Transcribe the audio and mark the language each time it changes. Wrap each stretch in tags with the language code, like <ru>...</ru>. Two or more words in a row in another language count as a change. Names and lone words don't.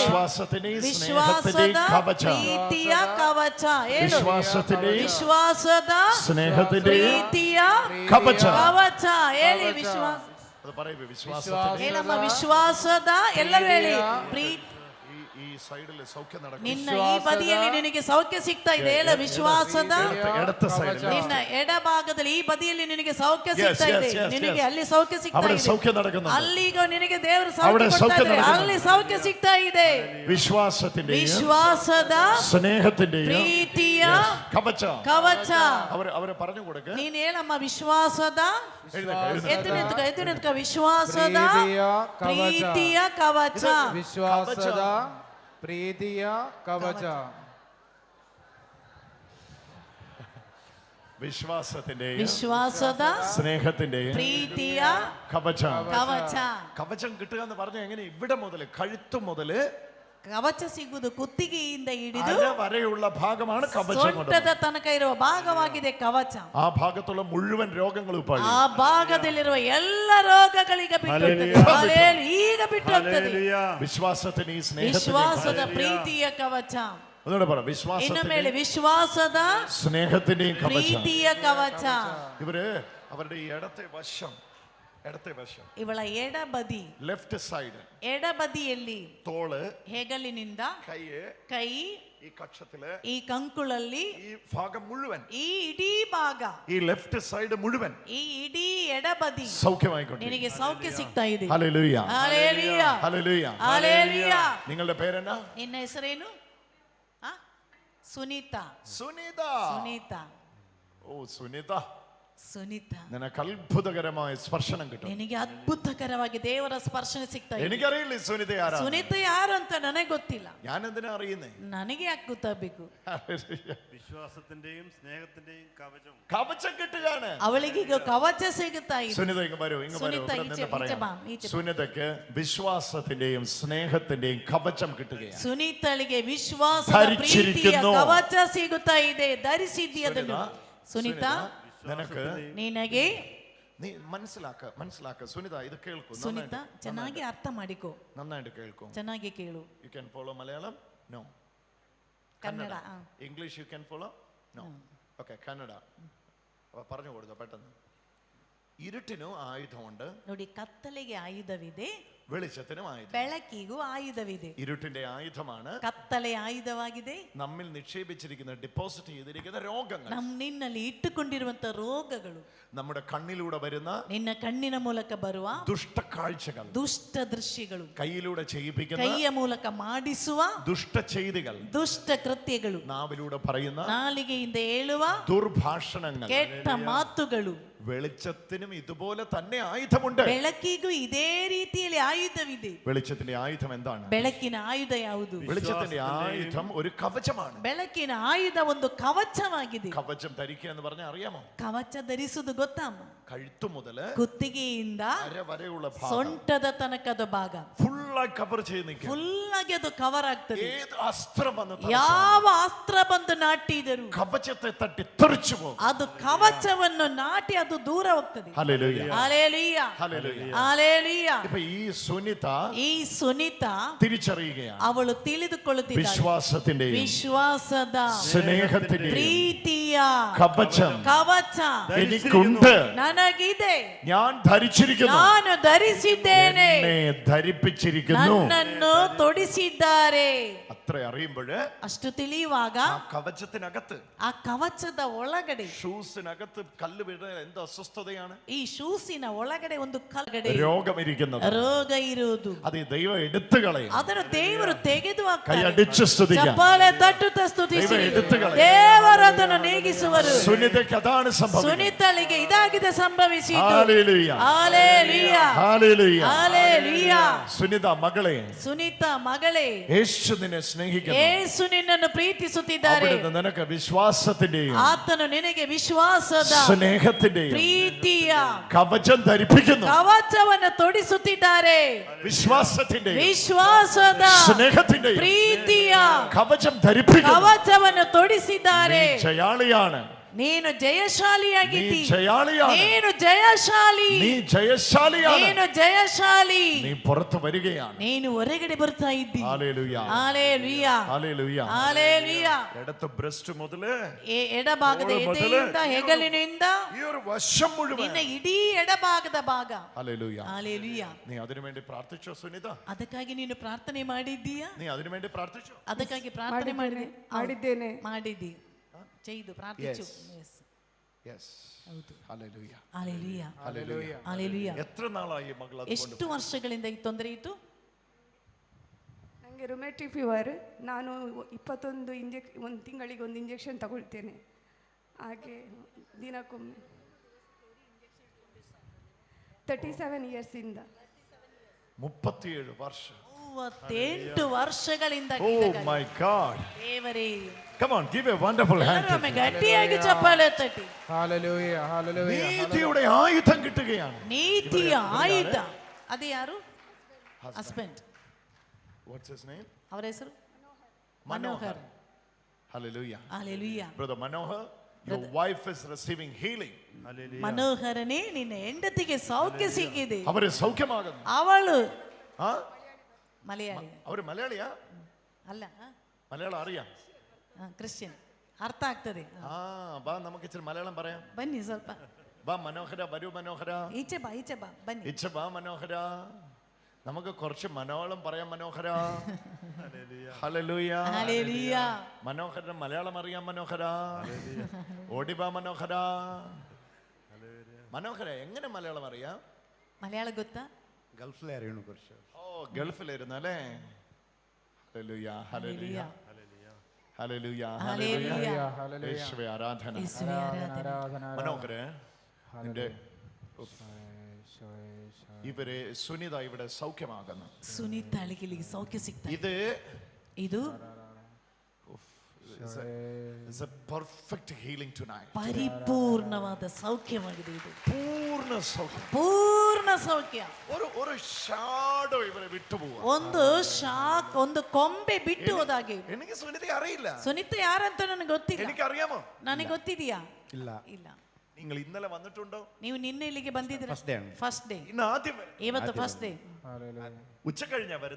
<ml>വിശ്വാസത്തിന്റെയും</ml> <kn>ವಿಶ್ವಾಸದ</kn> <ml>സ്നേഹത്തിന്റെയും കവചം.</ml> <kn>ಪ್ರೀತಿಯ ಕವಚ. ಹೇಳು.</kn> <ml>വിശ്വാസത്തിന്റെയും</ml> <kn>ವಿಶ್ವಾಸದ</kn> <ml>സ്നേഹത്തിന്റെയും</ml> <kn>ಪ್ರೀತಿಯ</kn> <ml>കവചം.</ml> <kn>ಕವಚ. ಹೇಳಿ, ವಿಶ್ವಾಸ.</kn> <ml>അത് പറയൂ. വിശ്വാസത്തിന്റെയും</ml> <kn>ಹೇಳಮ್ಮ, ವಿಶ್ವಾಸದ. ಎಲ್ಲರೂ ಹೇಳಿ. ಪ್ರೀತಿ.</kn> <ml>ഈ സൈഡിൽ സൗഖ്യം നടക്കും.</ml> <kn>ನಿನ್ನ ಈ ಬದಿಯಲ್ಲಿ ನಿನಗೆ ಸೌಖ್ಯ ಸಿಗ್ತಾ ಇದೆ. ಹೇಳ, ವಿಶ್ವಾಸದ.</kn> <ml>ഇടത്തെ സൈഡിൽ</ml> <kn>ನಿನ್ನ ಎಡಭಾಗದಲ್ಲಿ ಈ ಬದಿಯಲ್ಲಿ ನಿನಗೆ ಸೌಖ್ಯ ಸಿಗ್ತಾ yes, ಇದೆ. yes, ನಿನಗೆ yes. ಅಲ್ಲಿ ಸೌಖ್ಯ ಸಿಗ್ತಾ</kn> <ml>അവിടെ</ml> <kn>ಇದೆ.</kn> <ml>സൗഖ്യം നടക്കുന്നുണ്ട്.</ml> <kn>ಅಲ್ಲಿಗ ನಿನಗೆ ದೇವರು</kn> <ml>അവിടെ</ml> <kn>ಸೌಖ್ಯ</kn> <ml>സൗಖ್യം</ml> <kn>ಕೊಡ್ತಾ ಇದ್ದಾರೆ.</kn> <ml>നടക്കുന്നുണ്ട്.</ml> <kn>ಅಲ್ಲಿ ಸೌಖ್ಯ ಸಿಗ್ತಾ ಇದೆ.</kn> <ml>വിശ്വാസത്തിന്റെയും</ml> <kn>ವಿಶ್ವಾಸದ</kn> <ml>സ്നേഹത്തിന്റെയും</ml> <kn>ಪ್ರೀತಿಯ</kn> <ml>കവചം.</ml> <kn>ಕವಚ.</kn> <ml>അവരെ പറഞ്ഞു കൊടുക്ക്.</ml> <kn>ನೀನ್ ಹೇಳಮ್ಮ, ವಿಶ್ವಾಸದ. ಎದ್ದು ನಿಂತ್ಕ. ವಿಶ್ವಾಸದ ಪ್ರೀತಿಯ ಕವಚ. ವಿಶ್ವಾಸದ ಪ್ರೀತಿಯ ಕವಚ.</kn> <ml>വിശ്വാസത്തിന്റെയും</ml> <kn>ವಿಶ್ವಾಸದ</kn> <ml>സ്നേഹത്തിന്റെയും</ml> <kn>ಪ್ರೀತಿಯ</kn> <ml>കവചം.</ml> <kn>ಕವಚ.</kn> <ml>കവചം കിട്ടുക എന്ന് പറഞ്ഞാൽ എങ്ങനെ? ഇവിടെ മുതൽ, കഴുത്ത് മുതല്</ml> <kn>ಕವಚ ಸಿಗುವುದು ಕುತ್ತಿಗೆಯಿಂದ ಹಿಡಿದು</kn> <ml>അര വരെയുള്ള ഭാഗമാണ് കവചം കൊണ്ട്.</ml> <kn>ಸೊಂಟದ ತನಕ ಇರುವ ಭಾಗವಾಗಿದೆ ಕವಚ.</kn> <ml>ആ ഭാഗത്തുള്ള മുഴുവൻ രോഗങ്ങളും ഇപ്പോൾ</ml> <kn>ಆ ಭಾಗದಲ್ಲಿರುವ ಎಲ್ಲ ರೋಗಗಳಿಗೆ ಬಿಟ್ಟು ಈಗ ಬಿಟ್ಟು ಹೋಗ್ತದೆ.</kn> <ml>വിശ്വാസത്തിന് ഈ</ml> <kn>ವಿಶ್ವಾಸದ ಪ್ರೀತಿಯ ಕವಚ.</kn> <ml>ഒന്നുകൂടെ പറ.</ml> <kn>ಇನ್ನು</kn> <ml>വിശ്വാസത്തിന്</ml> <kn>ಮೇಲೆ ವಿಶ್ವಾಸದ</kn> <ml>സ്നേഹത്തിന്റെയും കവചം.</ml> <kn>ಪ್ರೀತಿಯ ಕವಚ.</kn> <ml>ഇവര് അവരുടെ ഈ ഇടത്തെ വശം</ml> <kn>ಇವಳ ಎಡಬದಿ,</kn> <en>left side,</en> <kn>ಎಡಬದಿಯಲ್ಲಿ</kn> <ml>തോള്,</ml> <kn>ಹೆಗಲಿನಿಂದ</kn> <ml>കൈ,</ml> <kn>ಈ</kn> <ml>കക്ഷത്തില്,</ml> <kn>ಈ ಕಂಕುಳಲ್ಲಿ,</kn> <ml>ഈ ഭാഗം മുഴുവൻ,</ml> <kn>ಈ ಇಡೀ ಭಾಗ,</kn> <ml>ഈ</ml> <en>left side</en> <ml>മുഴുവൻ</ml> <kn>ಈ ಇಡೀ ಎಡಬದಿ</kn> <ml>സൗഖ്യമായിക്കൊണ്ട്</ml> <kn>ನಿನಗೆ ಸೌಖ್ಯ ಸಿಗ್ತಾ ಇದೆ.</kn> <ml>ഹല്ലേലൂയ.</ml> <kn>ಹಲ್ಲೆಲೂಯ.</kn> <ml>ഹല്ലേലൂയ.</ml> <kn>ಹಲ್ಲೆಲೂಯ.</kn> <ml>നിങ്ങളുടെ പേരെന്നാ?</ml> <kn>ನಿನ್ನ ಹೆಸರೇನು? ಸುನೀತಾ.</kn> <ml>സുനിത.</ml> <kn>ಸುನೀತಾ.</kn> <ml>ഓ സുനിത,</ml> <kn>ಸುನೀತಾ,</kn> <ml>നിനക്ക് അത്ഭുതകരമായ സ്പർശനം കിട്ടും.</ml> <kn>ನಿನಗೆ ಅದ್ಭುತಕರವಾಗಿ ದೇವರ ಸ್ಪರ್ಶನ ಸಿಗ್ತಾ ಇದೆ.</kn> <ml>എനിക്കറിയില്ല സുനിത ആരാ.</ml> <kn>ಸುನೀತಾ ಯಾರು ಅಂತ ನನಗೆ ಗೊತ್ತಿಲ್ಲ.</kn> <ml>ഞാൻ എന്തിനാ അറിയുന്നേ?</ml> <kn>ನನಗೆ ಯಾಕೆ ಗೊತ್ತಾಗಬೇಕು?</kn> <ml>വിശ്വാസത്തിന്റെയും സ്നേഹത്തിന്റെയും കവചം. കവചം കിട്ടുകയാണ്.</ml> <kn>ಅವಳಿಗೆ ಈಗ ಕವಚ ಸಿಗುತ್ತಾ ಇದೆ.</kn> <ml>സുനിത ഇങ്ങ് വരൂ. സുനിത, ഇവിടെ നിന്ന്</ml> <kn>ഈಚೆ</kn> <ml>പറയാം.</ml> <kn>ಬಾ, ಈಚೆ ಬಾ.</kn> <ml>സുനിതയ്ക്ക് വിശ്വാസത്തിന്റെയും സ്നേഹത്തിന്റെയും കവചം കിട്ടുകയാണ്.</ml> <kn>ಸುನೀತಳಿಗೆ ವಿಶ್ವಾಸದ ಪ್ರೀತಿಯ ಕವಚ ಸಿಗುತ್ತಾ ಇದೆ. ಧರಿಸಿದ್ದೀಯ ಅದನ್ನು. ಸುನೀತಾ,</kn> <ml>നിനക്ക്</ml> <kn>ನಿನಗೆ</kn> <ml>നീ മനസ്സിലാക്ക സുനിത, ഇത് കേൾക്കൂ.</ml> <kn>ಸುನೀತಾ, ಚೆನ್ನಾಗಿ ಅರ್ಥ ಮಾಡಿಕೋ.</kn> <ml>നന്നായിട്ട് കേൾക്കൂ.</ml> <kn>ಚೆನ್ನಾಗಿ ಕೇಳು.</kn> <en>you can follow Malayalam? No.</en> <kn>ಕನ್ನಡ.</kn> <en>English you can follow? No. Okay, Kannada.</en> <ml>പറഞ്ഞു കൊടുത്തോ പെട്ടെന്ന്. ഇരുട്ടിനും ആയുധമുണ്ട്.</ml> <kn>ನೋಡಿ, ಕತ್ತಲೆಗೆ ಆಯುಧವಿದೆ,</kn> <ml>വെളിച്ചത്തിനും ആയുധം.</ml> <kn>ಬೆಳಕಿಗೂ ಆಯುಧವಿದೆ.</kn> <ml>ഇരുട്ടിന്റെ ആയുധമാണ്</ml> <kn>ಕತ್ತಲೆ ಆಯುಧವಾಗಿದೆ.</kn> <ml>നമ്മിൽ നിക്ഷേപിച്ചിരിക്കുന്ന ഡെപ്പോസിറ്റ് ചെയ്തിരിക്കുന്ന രോഗങ്ങൾ,</ml> <kn>ನಿನ್ನಲ್ಲಿ ಇಟ್ಟುಕೊಂಡಿರುವಂತ ರೋಗಗಳು,</kn> <ml>നമ്മുടെ കണ്ണിലൂടെ വരുന്ന</ml> <kn>ನಿನ್ನ ಕಣ್ಣಿನ ಮೂಲಕ ಬರುವ</kn> <ml>ദുഷ്ടക്കാഴ്ചകൾ,</ml> <kn>ದುಷ್ಟ ದೃಶ್ಯಗಳು,</kn> <ml>കയ്യിലൂടെ ചെയ്യിപ്പിക്കുന്ന</ml> <kn>ಕೈಯ ಮೂಲಕ ಮಾಡಿಸುವ</kn> <ml>ദുഷ്ട ചെയ്തികൾ,</ml> <kn>ದುಷ್ಟ ಕೃತ್ಯಗಳು,</kn> <ml>നാവിലൂടെ പറയുന്ന</ml> <kn>ನಾಲಿಗೆಯಿಂದ ಹೇಳುವ</kn> <ml>ദുർഭാഷണങ്ങൾ,</ml> <kn>ಕೆಟ್ಟ ಮಾತುಗಳು.</kn> <ml>വെളിച്ചത്തിനും ഇതുപോലെ തന്നെ ആയുധമുണ്ട്.</ml> <kn>ಬೆಳಕಿಗೂ ಇದೇ ರೀತಿಯಲ್ಲಿ ಆಯುಧವಿದೆ.</kn> <ml>വെളിച്ചത്തിന്റെ ആയുധം എന്താണ്?</ml> <kn>ಬೆಳಕಿನ ಆಯುಧ ಯಾವುದು?</kn> <ml>വെളിച്ചത്തിന്റെ ആയുധം ഒരു കവചമാണ്.</ml> <kn>ಬೆಳಕಿನ ಆಯುಧ ಒಂದು ಕವಚವಾಗಿದೆ.</kn> <ml>കവചം ധരിക്കുക എന്ന് പറഞ്ഞാൽ അറിയാമോ?</ml> <kn>ಕವಚ ಧರಿಸುವುದು ಗೊತ್ತಮ್ಮ?</kn> <ml>കഴുത്തു മുതല്</ml> <kn>ಕುತ್ತಿಗೆಯಿಂದ</kn> <ml>അരവരെയുള്ള ഭാഗം</ml> <kn>ಸೊಂಟದ ತನಕದ ಭಾಗ</kn> <ml>ഫുള്ളായി കവർ ചെയ്ത് നിൽക്കുക.</ml> <kn>ಫುಲ್ ಆಗಿ ಅದು ಕವರ್ ಆಗ್ತದೆ.</kn> <ml>ഏത് അസ്ത്രം വന്ന്</ml> <kn>ಯಾವ ಅಸ್ತ್ರ ಬಂದು ನಾಟಿದರು</kn> <ml>കവചത്തെ തട്ടി തെറിച്ചു പോകും.</ml> <kn>ಅದು ಕವಚವನ್ನು ನಾಟಿ ಅದು ದೂರ ಹೋಗ್ತದೆ.</kn> <ml>ഹല്ലേലൂയ,</ml> <kn>ಹಲ್ಲೆಲೂಯಾ,</kn> <ml>ഹല്ലേലൂയ.</ml> <kn>ಹಲ್ಲೆಲೂಯಾ.</kn> <ml>ഇപ്പൊ ഈ സുനിത</ml> <kn>ಈ ಸುನೀತಾ</kn> <ml>തിരിച്ചറിയുകയാണ്</ml> <kn>ಅವಳು ತಿಳಿದುಕೊಳ್ಳುತ್ತಿದ್ದಾಳೆ.</kn> <ml>വിശ്വാസത്തിന്റെയും</ml> <kn>ವಿಶ್ವಾಸದ,</kn> <ml>സ്നേഹത്തിന്റെയും</ml> <kn>ಪ್ರೀತಿಯ</kn> <ml>കവചം</ml> <kn>ಕವಚ</kn> <ml>എനിക്കുണ്ട്.</ml> <kn>ನನಗಿದೆ.</kn> <ml>ഞാൻ ധരിച്ചിരിക്കുന്നു.</ml> <kn>ನಾನು ಧರಿಸಿದ್ದೇನೆ.</kn> <ml>എന്നെ ധരിപ്പിച്ചിരിക്കുന്നു.</ml> <kn>ನನ್ನನ್ನು ತೊಡಿಸಿದ್ದಾರೆ.</kn> <ml>അത്ര അറിയുമ്പോൾ</ml> <kn>ಅಷ್ಟು ತಿಳಿಯುವಾಗ</kn> <ml>ആ കവചത്തിനകത്ത്,</ml> <kn>ಆ ಕವಚದ ಒಳಗಡೆ,</kn> <ml>ഷൂസിനകത്ത് കല്ല് വീഴുന്ന എന്ത് അസ്വസ്ഥതയാണ്?</ml> <kn>ಈ ಶೂಸಿನ ಒಳಗಡೆ ಒಂದು ಕಲ್ಗಡೆ</kn> <ml>രോഗം ഇരിക്കുന്നത്.</ml> <kn>ರೋಗ ಇರುವುದು.</kn> <ml>അത് ദൈവം എടുത്തു കളയും.</ml> <kn>ಅದನ್ನು ದೇವರು ತೆಗೆದು ಹಾಕ್ತಾರೆ.</kn> <ml>കൈയടിച്ച് സ്തുതിക്കാം.</ml> <kn>ಚಪ್ಪಾಳೆ ತಟ್ಟುತ್ತಾ ಸ್ತುತಿಸಿರಿ.</kn> <ml>ദൈവം എടുത്തു കളയും.</ml> <kn>ದೇವರು ಅದನ್ನು ನೀಗಿಸುವರು.</kn> <ml>സുനിതയ്ക്ക് അതാണ് സംഭവിക്കുന്നത്.</ml> <kn>ಸುನೀತಳಿಗೆ ಇದಾಗಿದೆ ಸಂಭವಿಸಿತು.</kn> <ml>ഹല്ലേലൂയ,</ml> <kn>ಹಲ್ಲೆಲೂಯ,</kn> <ml>ഹല്ലേലൂയ,</ml> <kn>ಹಲ್ಲೆಲೂಯ.</kn> <ml>സുനിത മകളെ,</ml> <kn>ಸುನೀತಾ ಮಗಳೇ,</kn> <ml>യേശു നിന്നെ സ്നേഹിക്കുന്നു.</ml> <kn>ಯೇಸು ನಿನ್ನನ್ನು ಪ್ರೀತಿಸುತ್ತಿದ್ದಾರೆ.</kn> <ml>അവിടുന്ന് നിനക്ക് വിശ്വാസത്തിന്റെയും</ml> <kn>ಆತನು ನಿನಗೆ ವಿಶ್ವಾಸದ,</kn> <ml>സ്നേഹത്തിന്റെയും</ml> <kn>ಪ್ರೀತಿಯ</kn> <ml>കവചം ധരിപ്പിക്കുന്നു.</ml> <kn>ಕವಚವನ್ನು ತೊಡಿಸುತ್ತಿದ್ದಾರೆ.</kn> <ml>വിശ്വാസത്തിന്റെയും</ml> <kn>ವಿಶ್ವಾಸದ,</kn> <ml>സ്നേഹത്തിന്റെയും</ml> <kn>ಪ್ರೀತಿಯ</kn> <ml>കവചം ധരിപ്പിക്കുന്നു.</ml> <kn>ಕವಚವನ್ನು ತೊಡಿಸಿದ್ದಾರೆ.</kn> <ml>നീ ജയാളിയാണ്.</ml> <kn>ನೀನು ಜಯಶಾಲಿಯಾಗಿದ್ದಿ.</kn> <ml>നീ ജയാളിയാണ്.</ml> <kn>ನೀನು ಜಯಶಾಲಿ.</kn> <ml>നീ ജയശാലിയാണ്.</ml> <kn>ನೀನು ಜಯಶಾಲಿ.</kn> <ml>നീ പുറത്തു വരികയാണ്.</ml> <kn>ನೀನು ಹೊರಗಡೆ ಬರ್ತಾ ಇದ್ದಿ.</kn> <ml>ഹല്ലേലൂയ,</ml> <kn>ಹಲ್ಲೆಲೂಯ,</kn> <ml>ഹല്ലേലൂയ.</ml> <kn>ಹಲ್ಲೆಲೂಯ.</kn> <ml>ഇടത്ത് ബ്രസ്റ്റ് മുതല്</ml> <kn>ಎಡಭಾಗದ ಎದೆಯಿಂದ ಹೆಗಲಿನಿಂದ</kn> <ml>ഈ ഒരു വശം മുഴുവൻ.</ml> <kn>ನಿನ್ನ ಇಡೀ ಎಡಭಾಗದ ಭಾಗ.</kn> <ml>ഹല്ലേലൂയ.</ml> <kn>ಹಲ್ಲೆಲೂಯ.</kn> <ml>നീ അതിനു വേണ്ടി പ്രാർത്ഥിച്ചോ സുനിത?</ml> <kn>ಅದಕ್ಕಾಗಿ ನೀನು ಪ್ರಾರ್ಥನೆ ಮಾಡಿದ್ದೀಯಾ?</kn> <ml>നീ അതിനു വേണ്ടി പ്രാർത്ഥിച്ചോ?</ml> <kn>ಅದಕ್ಕಾಗಿ ಪ್ರಾರ್ಥನೆ ಮಾಡಿದ್ದೇನೆ. ಮಾಡಿದ್ದಿ,</kn> <ml>ചെയ്തു, പ്രാർത്ഥിച്ചു. യെസ്,</ml> <kn>ಹೌದು.</kn> <ml>ഹല്ലേലൂയ,</ml> <kn>ಹಲ್ಲೆಲೂಯ,</kn> <ml>ഹല്ലേലൂയ.</ml> <kn>ಹಲ್ಲೆಲೂಯ.</kn> <ml>എത്ര നാളായി മകൾ</ml> <kn>ಎಷ್ಟು ವರ್ಷಗಳಿಂದ ಈ ತೊಂದರೆ ಇತ್ತು? ನನಗೆ</kn> <en>rheumatic fever.</en> <kn>ನಾನು 21 ಒಂದು ತಿಂಗಳಿಗೆ ಒಂದು ಇಂಜೆಕ್ಷನ್ ತಗೊಳ್ತೇನೆ. ಹಾಗೆ ದಿನಕ್ಕೊಮ್ಮೆ 37 ಇಯರ್ಸಿಂದ. 37 ವರ್ಷ. 38 ವರ್ಷಗಳಿಂದ.</kn> <en>Oh my God.</en> <kn>ದೇವರೇ,</kn> <en>come on, give a wonderful hand.</en> <kn>ಎಲ್ಲರೂ ಒಮ್ಮೆ ಗಟ್ಟಿಯಾಗಿ ಚಪ್ಪಾಳೆ ತಟ್ಟಿ.</kn> <ml>ഹല്ലേലൂയ, ഹല്ലേലൂയ. നീതിയുടെ ആയുധം കിട്ടുകയാണ്.</ml> <kn>ನೀತಿಯ ಆಯುಧ. ಅದು ಯಾರು? ಹಸ್ಬೆಂಡ್.</kn> <en>What's his name?</en> <kn>ಅವರ ಹೆಸರು</kn> <ml>മനോഹർ. Hallelujah.</ml> <kn>ಹಲ್ಲೆಲೂಯ.</kn> <en>Brother Manohar, your wife is receiving healing.</en> <kn>ಮನೋಹರನೇ, ನಿನ್ನ ಹೆಂಡತಿಗೆ ಸೌಖ್ಯ ಸಿಕ್ಕಿದೆ.</kn> <ml>അവര് സൗഖ്യമാകുന്നു.</ml> <kn>ಅವಳು</kn> <ml>ആ,</ml> <kn>ಮಲಯಾಳಿ</kn> <ml>അവര് മലയാളിയാ?</ml> <kn>ಅಲ್ಲ,</kn> <ml>മലയാളം അറിയാം?</ml> <kn>ಕ್ರಿಶ್ಚಿಯನ್. ಅರ್ಥ ಆಗ್ತದೆ.</kn> <ml>ആ, ബാ നമുക്ക് ഇച്ചിരി മലയാളം പറയാം.</ml> <kn>ಬನ್ನಿ ಸ್ವಲ್ಪ</kn> <ml>ബാ മനോഹര, വരൂ മനോഹര.</ml> <kn>ಈಚೆ ಬಾ, ಈಚೆ ಬಾ, ಬನ್ನಿ.</kn> <ml>ഇച്ച ബാ മനോഹര. നമുക്ക് കുറച്ച് മലയാളം പറയാം മനോഹര. ഹല്ലേലൂയ, ഹല്ലേലൂയ. മനോഹരന് മലയാളം അറിയാം മനോഹര. ഓടിബാ മനോഹര. മനോഹര എങ്ങനെ മലയാളം അറിയാം?</ml> <kn>മലയാളം ಗೊತ್ತಾ?</kn> <ml>ഗൾഫിലെ അറിയണു കുറച്ച്. ഓ, ഗൾഫിലായിരുന്നു അല്ലേ? ഹല്ലേലൂയ, ഹല്ലേലൂയ, ഹല്ലേലൂയ, ഹല്ലേലൂയ. യേശുവേ ആരാധന. യേശുവേ ആരാധന. മനോഹര, നിന്റെ ഇവരെ സുനിത ഇവിടെ സൗഖ്യമാകുന്നു.</ml> <kn>ಸುನೀತಾಳಿಗೆ ಇಲ್ಲಿಗೆ ಸೌಖ್ಯ ಸಿಗ್ತದೆ. ಇದು</kn> <en>It's a perfect healing tonight.</en> <kn>ಪರಿಪೂರ್ಣವಾದ ಸೌಖ್ಯವಾಗಿದೆ. ಇದು</kn> <ml>പൂർണ്ണ സൗഖ്യം.</ml> <kn>ಪೂರ್ಣ ಸೌಖ್ಯ.</kn> <ml>ഒരു ഷാഡോ ഇവരെ വിട്ടുപോവാ.</ml> <kn>ಒಂದು ಶಾಕ್, ಒಂದು ಕೊಂಬೆ ಬಿಟ್ಟು ಹೋದಾಗೆ.</kn> <ml>എനിക്ക് സുനിതയെ അറിയില്ല.</ml> <kn>ಸುನೀತಾ ಯಾರಂತ ನನಗೆ ಗೊತ್ತಿಲ್ಲ.</kn> <ml>എനിക്കറിയാമോ?</ml> <kn>ನನಗೆ ಗೊತ್ತಿದೆಯಾ?</kn> <ml>ഇല്ല.</ml> <kn>ಇಲ್ಲ.</kn> <ml>നിങ്ങൾ ഇന്നലെ വന്നിട്ടുണ്ടോ?</ml> <kn>ನೀವು ನಿನ್ನೆ ಇಲ್ಲಿಗೆ ಬಂದಿದ್ದೀರಾ?</kn> <en>first day.</en> <ml>ഇന്ന് ആദ്യം</ml> <kn>ಇವತ್ತು</kn> <en>first day.</en> <ml>ഉച്ച കഴിഞ്ഞാ വരുന്നത്.</ml>